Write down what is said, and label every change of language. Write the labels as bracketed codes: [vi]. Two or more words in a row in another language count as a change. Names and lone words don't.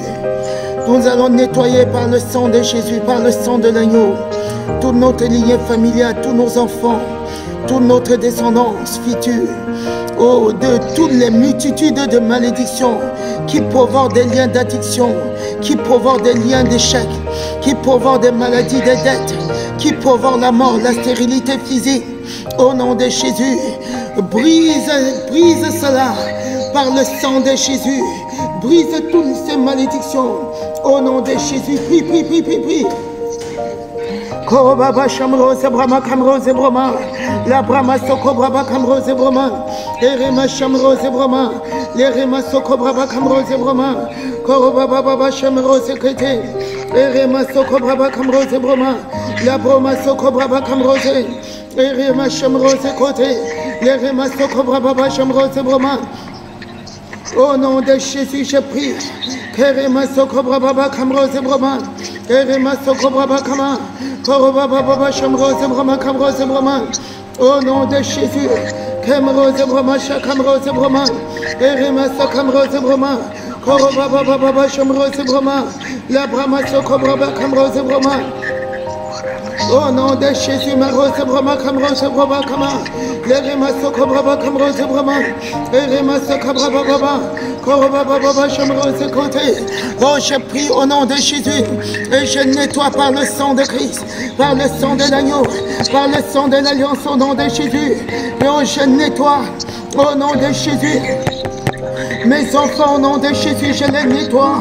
[fr] Nous allons nettoyer par le sang de Jésus, par le sang de l'agneau, toute notre lignée familiale, tous nos enfants, toute notre descendance future, oh, de toutes les multitudes de malédictions qui provoquent des liens d'addiction, qui provoquent des liens d'échec, qui provoquent des maladies, des dettes, qui provoquent la mort, la stérilité physique. Au nom de Jésus, brise cela par le sang de Jésus. Brise toutes ces malédictions. Au nom de Jésus, prie, prie, prie, prie, prie. Korobaba Shamrose Brahma Kamrose Brahma, la Brahma Soko Brahma Kamrose Brahma, Erema Shamrose Brahma, l'Erema Soko Brahma Kamrose Brahma, Korobaba Baba Shamrose Kete, Erema Soko Brahma Kamrose Brahma, la Brahma Soko Brahma Kamrose, Erema Shamrose Kote, l'Erema Soko Brahma Shamrose Brahma. Au nom de Jésus, je prie. Kerema Soko Brahma Kamrose Brahma, Kerema Soko Brahma Kama. Au nom de Jésus, Kamrose Brahma, Shakamrose Brahma, Eremasa Kamrose Brahma, Korobaba Shamrose Brahma, la Brahma Soko Brahma Kamrose Brahma. Au nom de Jésus, Marose Brahma Kamrose Brahma Kama, Eremasa Brahma Kamrose Brahma, Eremasa Brahma Baba, Korobaba Shamrose Kote. Oh, je prie au nom de Jésus et je nettoie par le sang de Christ, par le sang de l'agneau, par le sang de l'alliance au nom de Jésus. Et oh, je nettoie au nom de Jésus. Mes enfants, au nom de Jésus, je les nettoie.